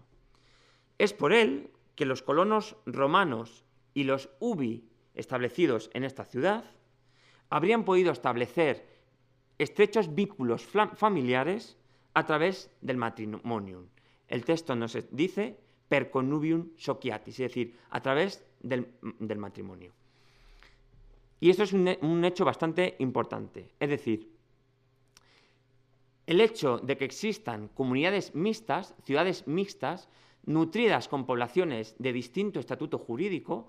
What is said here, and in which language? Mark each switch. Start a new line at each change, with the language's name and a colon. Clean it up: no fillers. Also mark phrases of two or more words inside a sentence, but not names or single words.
Spanish: Es por él que los colonos romanos y los ubi establecidos en esta ciudad habrían podido establecer estrechos vínculos familiares a través del matrimonium. El texto nos dice
Latin: per connubium sociatis,
Spanish: es decir, a través del matrimonio. Y esto es un hecho bastante importante. Es decir, el hecho de que existan comunidades mixtas, ciudades mixtas, nutridas con poblaciones de distinto estatuto jurídico,